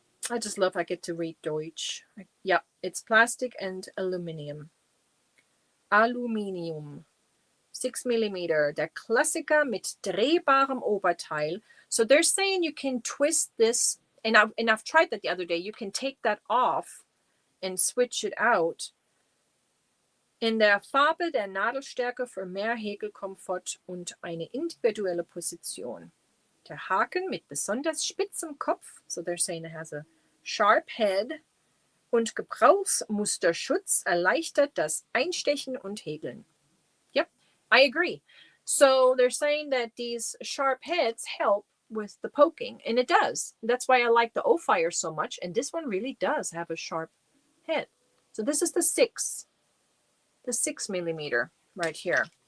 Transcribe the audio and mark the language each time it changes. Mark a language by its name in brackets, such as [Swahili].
[English] I just love I get to read Deutsch. Yeah, it's plastic and aluminum. Aluminium. 6mm. [German] Der Klassiker mit drehbarem Oberteil. [English] So they're saying you can twist this, and I've tried that the other day. You can take that off and switch it out. [German] In der Farbe der Nadelstärke für mehr Häkelkomfort und eine individuelle Position. Der Haken mit besonders spitzem Kopf. [English] So they're saying it has a sharp head [German] und Gebrauchsmusterschutz erleichtert das Einstechen und Häkeln. [English] Yep, I agree. So they're saying that these sharp heads help with the poking, and it does. That's why I like the O-Fire so much, and this one really does have a sharp head. So this is the 6 millimeter right here.